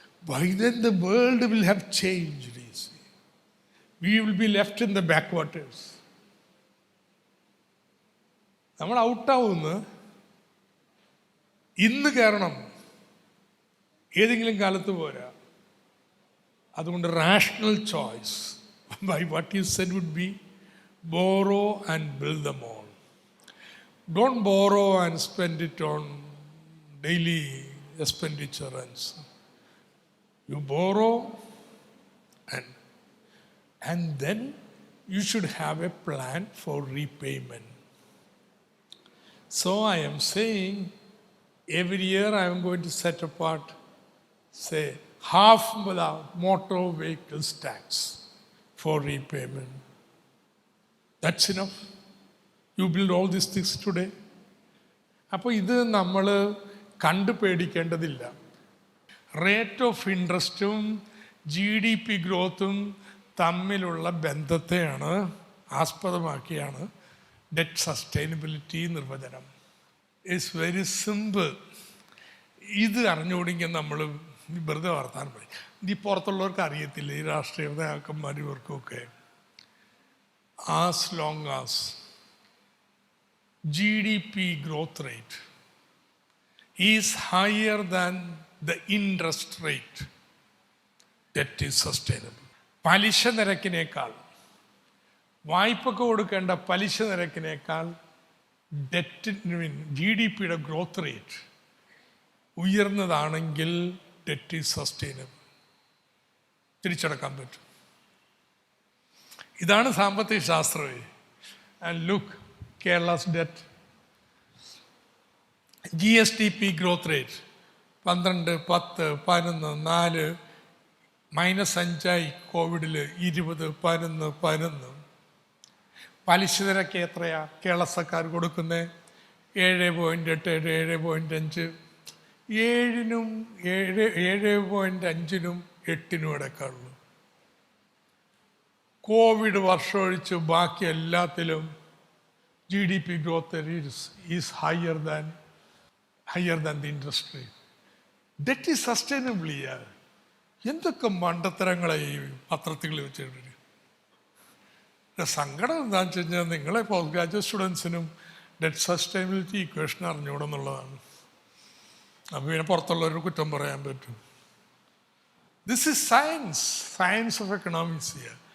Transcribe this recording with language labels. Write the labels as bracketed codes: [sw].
[en] By then the world will have changed. We will be left in the backwaters. [ml] നമ്മൾ ഔട്ടാവുന്ന ഇന്ന് കയറണം, ഏതെങ്കിലും കാലത്ത് പോരാ. [en] അതുകൊണ്ട് rational choice by what you said would be borrow and build them on. Don't borrow and spend it on daily expenditure you borrow and then you should have a plan for repayment. So I am saying every year I am going to set apart, say, half the motor vehicles tax for repayment. That's enough. You build all these things today. [ml] അപ്പോൾ ഇത് നമ്മൾ കണ്ടു പേടിക്കേണ്ടതില്ല. Rate of ഇൻട്രസ്റ്റും GDP ഗ്രോത്തും തമ്മിലുള്ള ബന്ധത്തെയാണ് ആസ്പദമാക്കിയാണ് debt sustainability നിർവചനം. [en] It's very simple. [ml] ഇത് അറിഞ്ഞുകൂടിയെങ്കിൽ നമ്മൾ വെറുതെ വർത്താനം പറയും. ഇത് ഈ പുറത്തുള്ളവർക്ക് അറിയത്തില്ല, ഈ രാഷ്ട്രീയ നേതാക്കന്മാർ ഇവർക്കൊക്കെ. [en] As long as GDP growth rate is higher than the interest rate, debt is sustainable. [ml] പലിശ നിരക്കിനേക്കാൾ, വായ്പക്ക് കൊടുക്കേണ്ട പലിശ നിരക്കിനേക്കാൾ ഡെറ്റിന് GDPയുടെ ഗ്രോത്ത് റേറ്റ് ഉയർന്നതാണെങ്കിൽ [en] debt is sustainable, [ml] തിരിച്ചടക്കാൻ പറ്റും. ഇതാണ് സാമ്പത്തിക ശാസ്ത്രമേ. [en] And look, Kerala's debt, GSDP growth rate 12, 10, 11, 4, -5 കോവിഡിൽ 20, 11, 11. [ml] പലിശ നിരക്ക് എത്രയാ കേരള സർക്കാർ കൊടുക്കുന്നത്? 7.8, 7.5. 7-നും 7.5-നും 8-നും ഇടയ്ക്കുള്ളൂ. കോവിഡ് വർഷമൊഴിച്ച് ബാക്കി എല്ലാത്തിലും [en] GDP growth is higher than the interest rate. Debt is sustainable. [ml] എന്തൊക്കെ മണ്ടത്തരങ്ങളായി പത്രത്തിൽ വെച്ചിട്ടുണ്ട്. സങ്കടം എന്താണെന്ന് വെച്ച് കഴിഞ്ഞാൽ നിങ്ങളെ post graduate സ്റ്റുഡൻസിനും debt sustainability equation അറിഞ്ഞുകൂടെന്നുള്ളതാണ്. അപ്പോൾ പിന്നെ പുറത്തുള്ളവർ കുറ്റം പറയാൻ പറ്റും. [en] This is science of economics.